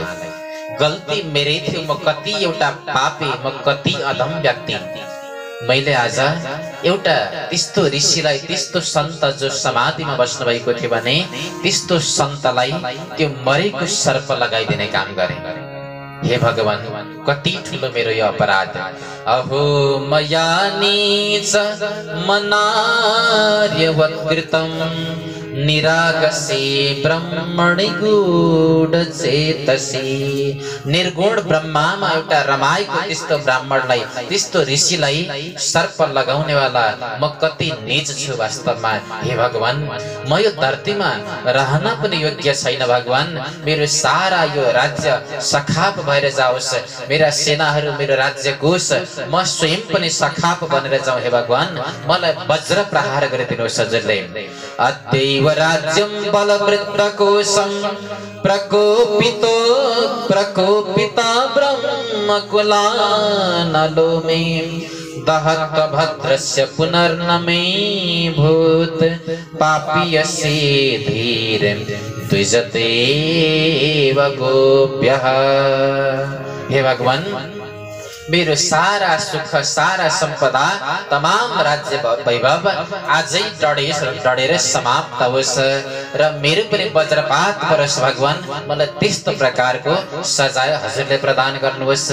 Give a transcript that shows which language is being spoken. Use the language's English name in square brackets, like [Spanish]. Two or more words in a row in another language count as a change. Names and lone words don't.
[Nepali] गल्ती मेरै थियो, म कति एउटा पापी, म कति अधम व्यक्ति। मैले आज एउटा त्यस्तो ऋषिलाई, त्यस्तो सन्त जो समाधिमा बस्नु भएको थियो भने त्यस्तो सन्तलाई त्यो मरेको सर्प लगाइदिने काम गरे। हे भगवान, कति ठुलो मेरो यो अपराध। [Sanskrit] अहो मया नीच मनार्यवत्कृतं निरागसे ब्रह्मणि गूढ चेतसी। [Nepali] निर्गुण ब्रह्मामा एउटा रमाएको त्यस्तो ब्राह्मणलाई, त्यस्तो ऋषिलाई सर्प लगाउनेवाला म कति नीच छु वास्तवमा। हे भगवान, म यो धरतीमा रहन पनि योग्य छैन। भगवान, मेरो सारा यो राज्य सखाप भएर जाओस्, मेरा सेनाहरू, मेरो राज्य कोष, म स्वयं पनि सखाप बनेर जाउँ। हे भगवान, मलाई वज्र प्रहार गरिदिनुहोस् हजुरले। [Sanskrit] अद्यैव राज्यं बलवृत्तकोशं प्रकोपिता ब्रह्मकुलानलो मे दहत भद्रस्य पुनर्न मे भूत पापीयसे धीरं द्विजतेव गोप्यः। [Nepali] हे भगवान, मेरो सारा सुख, सारा सम्पदा, तमाम राज्य वैभव आजै डढेर समाप्त होस् र मेरो पनि वज्रपात परोस्। भगवान, मलाई त्यस्तो प्रकारको सजाय हजुरले प्रदान गर्नुहोस्।